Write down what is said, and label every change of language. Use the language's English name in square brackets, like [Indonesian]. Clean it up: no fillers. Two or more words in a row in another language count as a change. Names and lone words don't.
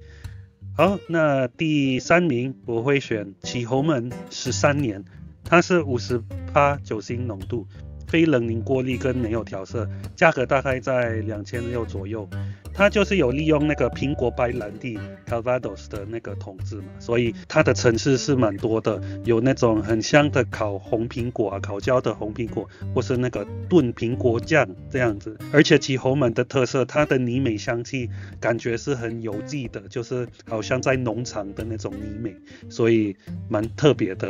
[Chinese] 好，那第3名我會選起侯門13年，它是50%酒精濃度，非冷凝過濾跟沒有調色，價格大概在2600左右。它就是有利用那個蘋果白蘭地 Calvados 的那個桶子嘛，所以它的層次是蠻多的，有那種很香的烤紅蘋果啊，烤焦的紅蘋果，或是那個燉蘋果醬這樣子。而且起侯門的特色，它的泥煤香氣感覺是很有機的，就是好像在農場的那種泥煤，所以蠻特別的。